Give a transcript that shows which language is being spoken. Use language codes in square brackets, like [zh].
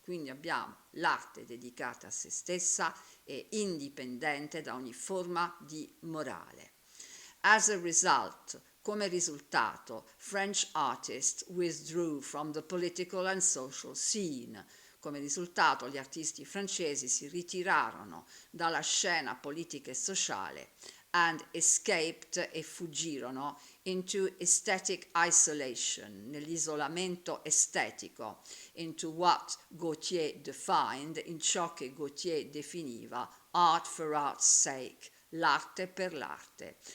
[it] Quindi abbiamo l'arte dedicata a se stessa e indipendente da ogni forma di morale. [en] As a result, [it] come risultato, [en] French artists withdrew from the political and social scene. [it] Come risultato, gli artisti francesi si ritirarono dalla scena politica e sociale [en] and escaped [it] e fuggirono [en] into aesthetic isolation, [it] nell'isolamento estetico, [en] into what Gautier defined, [it] in ciò che Gautier definiva [en] art for art's sake, [it] l'arte per l'arte.